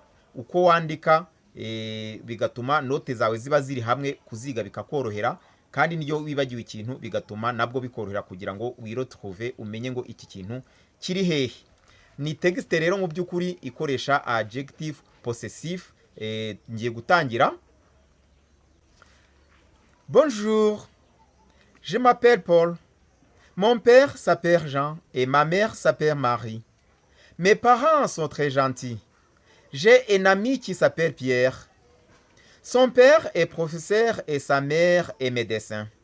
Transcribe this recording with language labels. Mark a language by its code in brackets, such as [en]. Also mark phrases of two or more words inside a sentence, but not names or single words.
[rw] Uko wandika bigatuma note zawe ziba ziri hamwe, kuziga bikakorohera, kandi niyo wibagiwe ikintu bigatuma nabwo bikorohera kugira ngo wiretrouve, umenye ngo iki kintu kiri hehe. Ni texte rero mu by'ukuri ikoresha [fr] adjective possessif. [rw] Ngiye gutangira. [fr] Bonjour, je m'appelle Paul. Mon père s'appelle Jean et ma mère s'appelle Marie. Mes parents sont très gentils. J'ai un ami qui s'appelle Pierre. Son père est professeur et sa mère est médecin.